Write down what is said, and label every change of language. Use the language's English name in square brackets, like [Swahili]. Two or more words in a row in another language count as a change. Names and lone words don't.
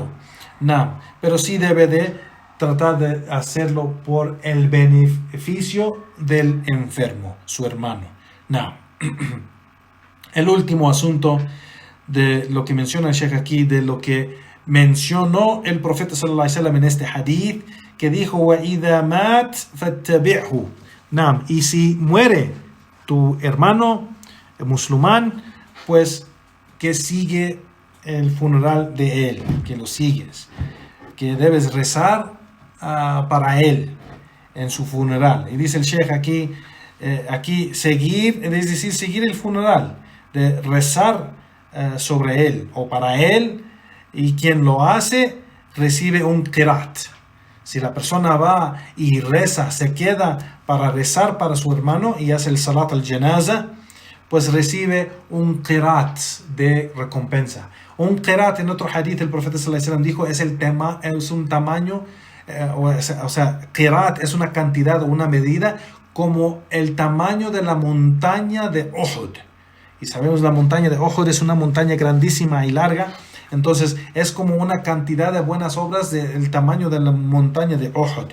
[Spanish] No, pero sí debe de tratar de hacerlo por el beneficio del enfermo, su hermano. No. El último asunto de lo que menciona el Sheikh aquí, de lo que mencionó el profeta [Arabic] صلى الله عليه وسلم [Spanish] en este hadith, que dijo: [Arabic] وَإِذَا مَاتْ فَاتَّبِعْهُ. [Spanish] Naam, y si muere tu hermano musulmán, pues que sigue el funeral de él, que lo sigues, que debes rezar para él en su funeral. Y dice el Sheikh aquí seguir, es decir, seguir el funeral, de rezar sobre él o para él, y quien lo hace recibe un qirat. Si la persona va y reza, se queda para rezar para su hermano y hace el [Arabic] صلاة الجنازة, [Spanish] pues recibe un qirat de recompensa. Un qirat, en otro hadith el profeta [Arabic] صلى الله عليه وسلم [Spanish] dijo, es un tamaño, o sea, qirat es una cantidad o una medida como el tamaño de la montaña de Uhud. Y sabemos, la montaña de Uhud es una montaña grandísima y larga. Entonces es como una cantidad de buenas obras del tamaño de la montaña de Uhud.